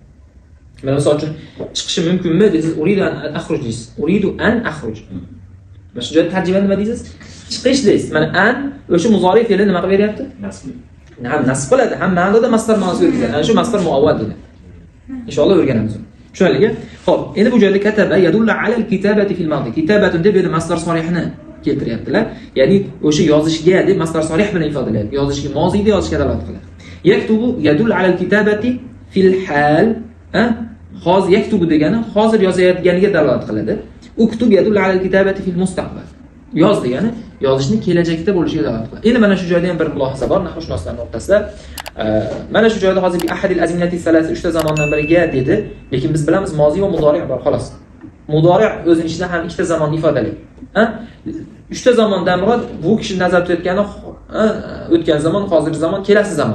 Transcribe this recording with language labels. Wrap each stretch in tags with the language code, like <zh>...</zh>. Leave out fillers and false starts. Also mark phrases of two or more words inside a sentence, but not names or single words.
<uz>Mana masalan uchun chiqishi mumkinmi deysiz,</uz> <ar>أريد أن أخرج</ar> <uz>deysiz.</uz> <ar>أريد أن أخرج.</ar> <uz>Mana shu joyda tarjima nima deysiz? Chiqish deysiz. Mana an o'sha muzori fe'li nima qilib beryapti? Nasb. Nasb qiladi. Ham ma'noda masdar ma'nosini beradi. Ana shu masdar muavval deyiladi. Inshaalloh o'rganamiz. Tushunarli? Xo'p, endi bu joyda</uz> <ar>كتب يدل على الكتابة في الماضي.</ar> <uz>Kitabatun deb endi masdar sorihni keltiryaptilar. Ya'ni o'sha yozishga deb masdar sorih bilan ifodalaydi. Yozishga, moziyda yozishga dalolat qiladi.</uz> <ar>يكتب يدل على الكتابة في الحال.</ar> <uz>Hozir yaktubu degani hozir yozayotganiga dalolat qiladi.</uz> <ar>اكتب يدل على الكتابة في المستقبل.</ar> <uz>yoz degani yozishni kelajakda bo'lishiga dalolat qiladi. Endi mana shu joyda ham bir mulohaza bor nahvshunoslar nuqtasida. Mana shu joyda hozir</uz> <ar>بأحد الأزمنة الثلاثة</ar> <uz>3 ta zamondan biriga dedi, lekin biz bilamiz mozi va mudori' bor xolos. Mudori' o'zining ichida ham 2 ta zamonni ifodalaydi. 3 ta zamondan murod bu kishi nazarda tutayotgani o'tgan zamon, hozirgi zamon, kelasi zamon.</uz>